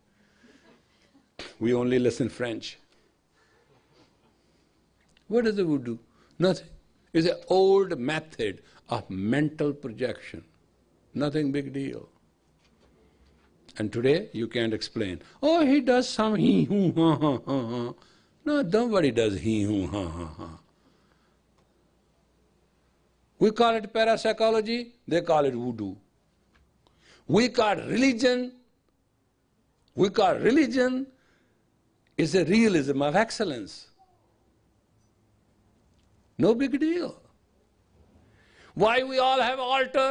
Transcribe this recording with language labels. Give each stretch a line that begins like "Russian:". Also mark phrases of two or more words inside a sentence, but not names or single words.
English: We only listen French. What does the voodoo? Nothing. It's an old method of mental projection. Nothing big deal. And today, you can't explain. Oh, he does some hee-hoo, ha-ha-ha-ha. No, nobody does hee-hoo, ha-ha-ha. We call it parapsychology, they call it voodoo. We call religion is a realism of excellence. No big deal. Why we all have altar?